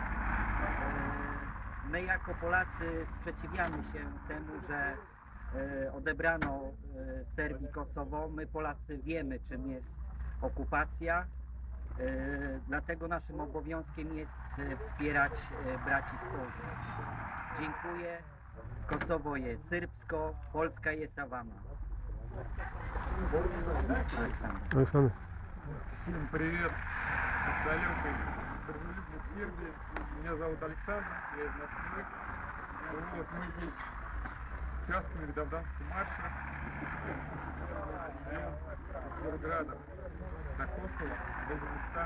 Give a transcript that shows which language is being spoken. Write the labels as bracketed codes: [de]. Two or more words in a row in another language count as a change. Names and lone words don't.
[pl] My jako Polacy sprzeciwiamy się temu, że odebrano Serbii Kosowo. My Polacy wiemy, czym jest okupacja. Dlatego naszym obowiązkiem jest wspierać braci z południa. Dziękuję. Kosowo jest serbsko, Polska jest Awama. [ru] Александр. Всем привет из далекой, дружелюбной Сербии. Меня зовут Александр, я из Москвы. Вот, мы здесь участвуем в Видовданском марше. Идем из Белграда до Косово, до Узбекистана.